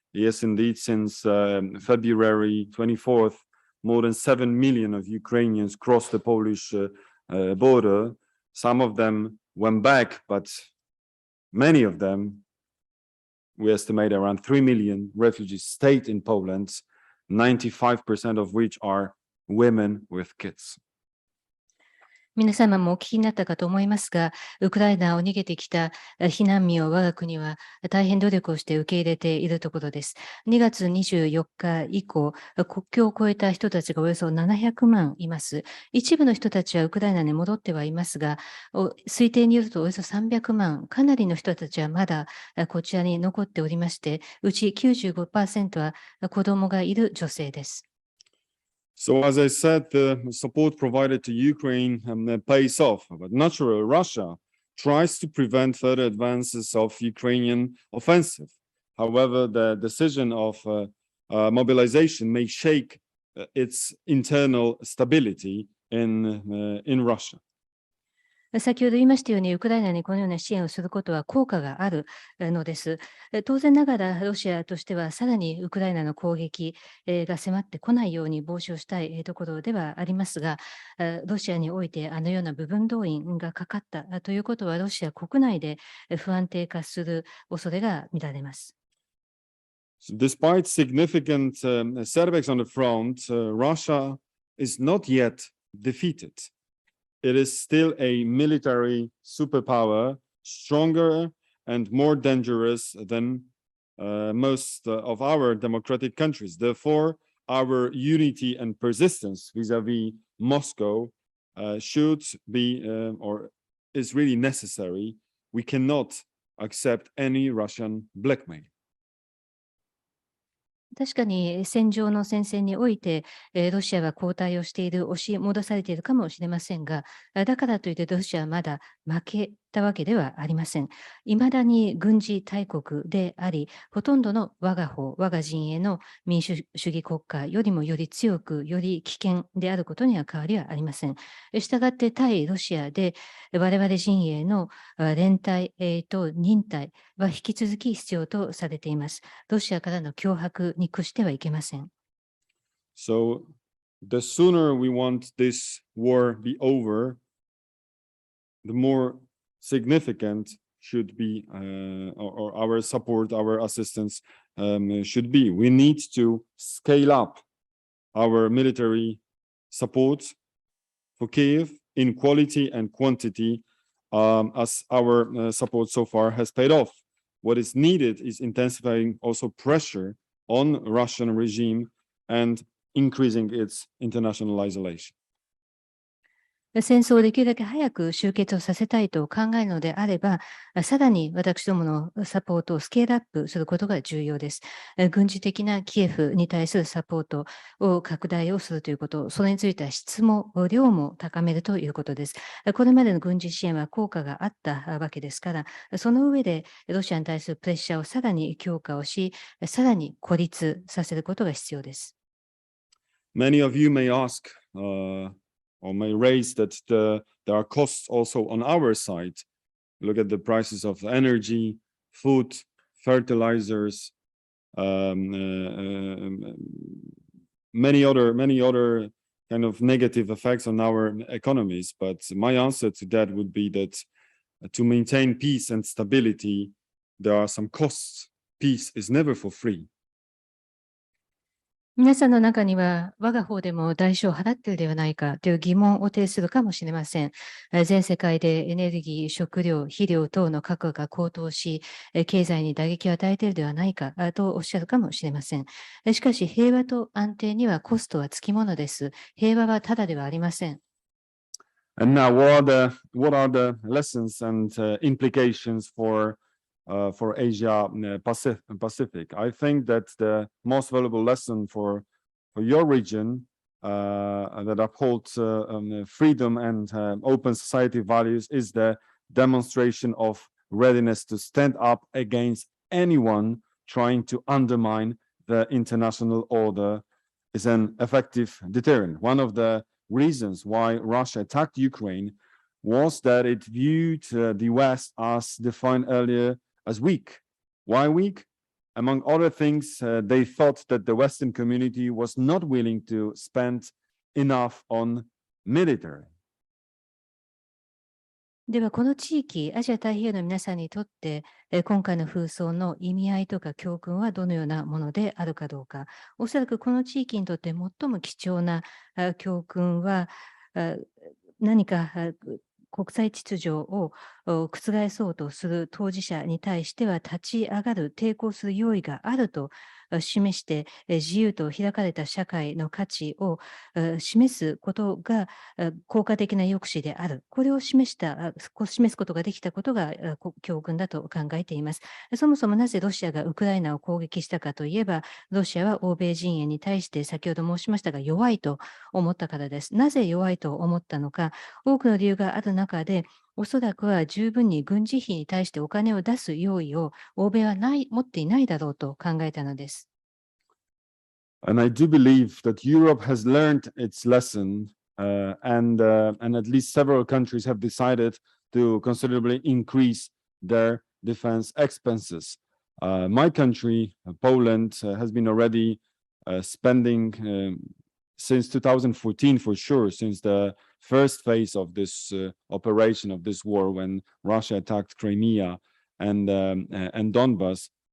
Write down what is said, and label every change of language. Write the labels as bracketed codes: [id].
[en] Yes, indeed, since February 24th, more than 7 million of Ukrainians crossed the Polish border. Some of them went back, but many of them, we estimate around 3 million refugees, stayed in Poland, 95% of which are women with kids. [ja] 皆様もお聞きになったかと思いますが、ウクライナを逃げてきた避難民を我が国は大変努力をして受け入れているところです。 2月24日以降、国境を越えた人たちがおよそ700万います。一部の人たちはウクライナに戻ってはいますが、推定によるとおよそ300万、かなりの人たちはまだこちらに残っておりまして、うち 95% は子供がいる女性です。 [en] So, as I said, the support provided to Ukraine pays off, but naturally, Russia tries to prevent further advances of Ukrainian offensive. However, the decision of mobilization may shake its internal stability in Russia. [ja] 先ほど言いましたように、ウクライナにこのような支援をすることは効果があるのです。当然ながら、ロシアとしてはさらにウクライナの攻撃が迫ってこないように防止をしたいところではありますが、ロシアにおいてあのような部分動員がかかったということは、ロシア国内で不安定化する恐れが見られます。 [en] Despite significant setbacks on the front, Russia is not yet defeated. It is still a military superpower, stronger and more dangerous than most of our democratic countries. Therefore, our unity and persistence vis-à-vis Moscow should be or is really necessary. We cannot accept any Russian blackmail. [ja] 確かに戦場の戦線において、ロシアは後退をしている、押し戻されているかもしれませんが、だからといってロシアはまだ負けたわけではありません。いまだに軍事大国であり、ほとんどの我が方、我が陣営の民主主義国家よりもより強く、より危険であることには変わりはありません。したがって対ロシアで我々陣営の連帯と忍耐は引き続き必要とされています。ロシアからの脅迫に屈してはいけません。 [en] So the sooner we want this war be over, the more significant should be or our support, our assistance should be. We need to scale up our military support for Kyiv in quality and quantity, as our support so far has paid off. What is needed is intensifying also pressure on Russian regime and increasing its international isolation. [ja] 戦争をできるだけ早く終結をさせたいと考えるのであれば、さらに私どものサポートをスケールアップすることが重要です。軍事的なキエフに対するサポートを拡大をするということ、それについては質も量も高めるということです。これまでの軍事支援は効果があったわけですから、その上でロシアに対するプレッシャーをさらに強化をし、さらに孤立させることが必要です。 [en] Many of you may ask, or may raise that there are costs also on our side. Look at the prices of energy, food, fertilizers, many other kind of negative effects on our economies. But my answer to that would be that to maintain peace and stability, there are some costs. Peace is never for free. [ja] 皆さんの中には、我が方でも代償を払っているではないかという疑問を呈するかもしれません。全世界でエネルギー、食料、肥料等の価格が高騰し、経済に打撃を与えているではないかとおっしゃるかもしれません。しかし、平和と安定にはコストはつきものです。平和はただではありません。 [en] And now, what are the lessons and implications for Asia Pacific? I think that the most valuable lesson for your region that upholds freedom and open society values is the demonstration of readiness to stand up against anyone trying to undermine the international order is an effective deterrent. One of the reasons why Russia attacked Ukraine was that it viewed the West, as defined earlier, as weak. Why weak? Among other things, they thought that the Western community was not willing to spend enough on military. [ja] では、この地域、アジア太平洋の皆さんにとって、今回の紛争の意味合いとか教訓はどのようなものであるかどうか。おそらくこの地域にとって最も貴重な教訓は、何か国際秩序を覆そうとする当事者に対しては立ち上がる、抵抗する用意があると示して、自由と開かれた社会の価値を示すことが効果的な抑止である。これを示すことができたことが教訓だと考えています。そもそもなぜロシアがウクライナを攻撃したかといえば、ロシアは欧米陣営に対して先ほど申しましたが弱いと思ったからです。なぜ弱いと思ったのか、多くの理由がある中で、おそらくは十分に軍事費に対してお金を出す用意を欧米は持っていないだろうと考えたのです。 [en] And I do believe that Europe has learned its lesson, and at least several countries have decided to considerably increase their defense expenses. My country, Poland, has been already spending since 2014 for sure, since the first phase of this operation of this war, when Russia attacked Crimea and Donbas.